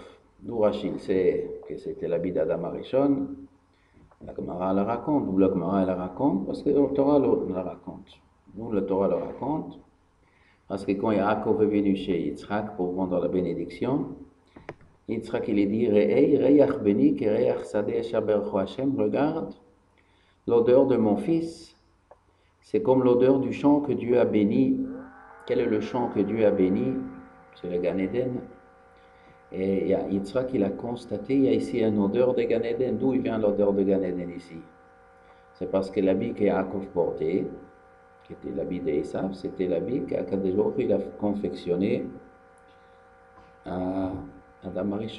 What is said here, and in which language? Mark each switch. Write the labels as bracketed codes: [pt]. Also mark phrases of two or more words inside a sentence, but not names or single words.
[fr] D'où Rashi sait que c'était l'habit d'Adam Arishon. La Gemara la raconte, d'où la Gemara la raconte, parce que le Torah la raconte. D'où la Torah la raconte, parce que quand Yaakov est venu chez Yitzhak pour rendre la bénédiction, Yitzhak il est dit, [he] ראה ריח בני כריח שדה שברכו השם, [fr] regarde, l'odeur de mon fils, c'est comme l'odeur du champ que Dieu a béni. Quel est le champ que Dieu a béni? C'est le Gan Eden. Et Yitzhak, il a constaté, il y a ici une odeur de Gan Eden. D'où il vient l'odeur de Gan Eden ici? C'est parce que l'habit que Yaakov portait, qui était l'habit d'Esav, c'était l'habit qu'Akadosh Baruch Hu il a confectionné à Adam Arishon.